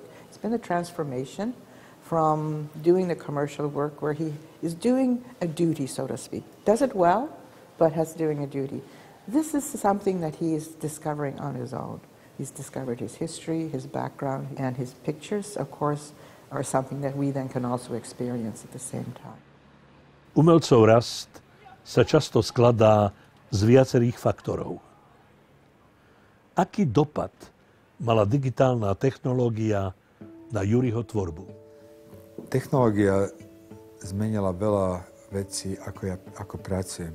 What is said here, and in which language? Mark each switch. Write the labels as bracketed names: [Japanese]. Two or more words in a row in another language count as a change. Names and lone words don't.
[English] It's been a transformation from doing the commercial work where he is doing a duty, so to speak. Does it well, but has doing a duty. This is something that he is discovering on his own. He's discovered his history, his background, and his pictures, of course, are something that we then can also experience at the same time. [Slovak] Umelcov rast sa často skladá z viacerých faktorov. Aký dopad mala digitálna technológia na Juriho tvorbu? Technológia zmenila veľa vecí, ako pracujem.